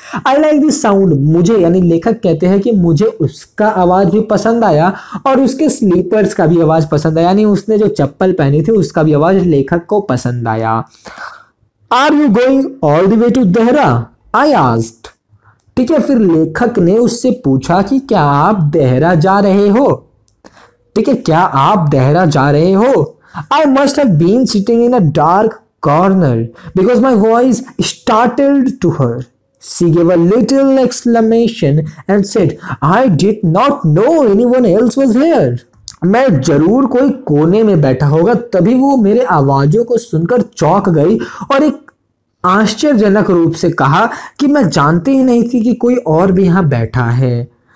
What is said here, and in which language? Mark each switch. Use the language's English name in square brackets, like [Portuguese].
[English] I like this sound, [Hindi] मुझे यानी लेखक कहते हैं कि मुझे उसका आवाज भी पसंद आया और उसके स्लीपर्स का भी आवाज पसंद आया, यानी उसने जो चप्पल पहनी थी उसका भी आवाज लेखक को पसंद आया। [English] Are you going all the way to Dehra? I asked. [Hindi] ठीक है, फिर लेखक ने उससे पूछा कि क्या आप देहरा जा रहे हो? ठीक है, क्या आप देहरा जा रहे हो? [English] I must have been sitting in a dark corner because my voice startled to her. She gave a little exclamation and said, I did not know anyone else was here. [Hindi] मैं जरूर कोई कोने में बैठा होगा, तभी वो मेरे आवाजों को सुनकर चौंक गई और एक आश्चर्यजनक रूप से कहा कि मैं जानती ही नहीं थी कि कोई और भी यहाँ बैठा है।